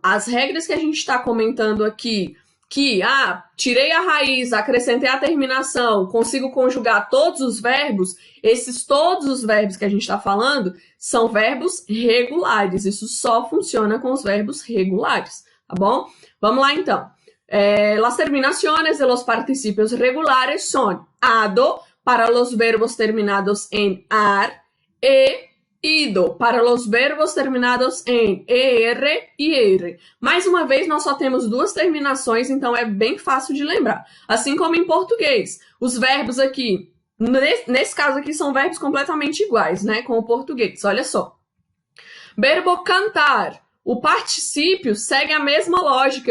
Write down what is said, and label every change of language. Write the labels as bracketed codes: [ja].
[pt] As regras que a gente está comentando aqui, que, tirei a raiz, acrescentei a terminação, consigo conjugar todos os verbos, todos os verbos que a gente está falando são verbos regulares. Isso só funciona com os verbos regulares, tá bom? Vamos lá, então. [es] Las terminaciones de los participios regulares son ado para los verbos terminados en ar e ido para los verbos terminados em er e er. [pt] Mais uma vez, nós só temos duas terminações, então é bem fácil de lembrar. Assim como em português. Os verbos aqui, nesse caso aqui, são verbos completamente iguais, né, com o português. Olha só. Verbo cantar. O particípio segue a mesma lógica.